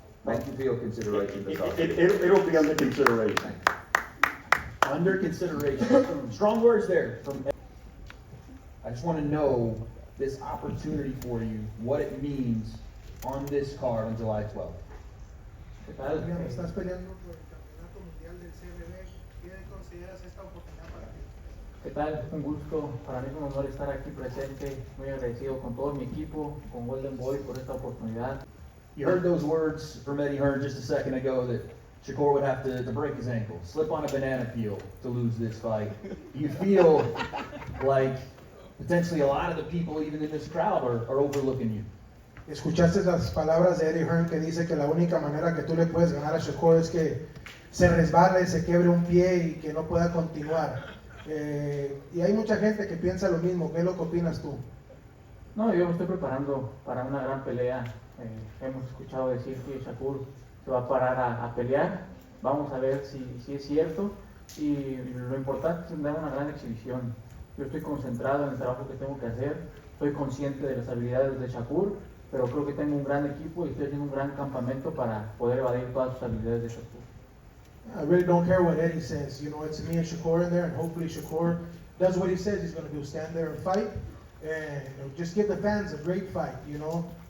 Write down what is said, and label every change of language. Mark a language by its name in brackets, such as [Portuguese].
[English] Thank you for your consideration. It'll be under consideration. Under consideration. Strong words there from I just want to know this opportunity for you, what it means on this card on July 12th. [Spanish] ¿Qué tal? Estás peleando por el campeonato mundial del CMB. ¿Qué consideras esta oportunidad para ti? ¿Qué tal? Un gusto, para mí es un honor estar aquí presente, muy agradecido con todo mi equipo, con Golden Boy por esta oportunidad. [English] You heard those words from Eddie Hearn just a second ago that Shakur would have to break his ankle, slip on a banana peel to lose this fight. You feel like potentially a lot of the people even in this crowd are overlooking you. [Spanish] Escuchaste las palabras de Eddie Hearn que dice que la única manera que tú le puedes ganar a Shakur es que se resbale, se quiebre un pie y que no pueda continuar. Y hay mucha gente que piensa lo mismo. ¿Qué es lo que opinas tú? No, yo me estoy preparando para una gran pelea. Hemos escuchado decir que Shakur se va a parar a pelear. Vamos a ver si es cierto. Y lo importante es dar una gran exhibición. Yo estoy concentrado en el trabajo que tengo que hacer. Estoy consciente de las habilidades de Shakur, pero creo que tengo un gran equipo y estoy haciendo un gran campamento para poder evadir todas sus habilidades de Shakur. [English] I really don't care what Eddie says. You know, it's me and Shakur in there, and hopefully Shakur does what he says he's going to do, stand there and fight, and just give the fans a great fight, you know.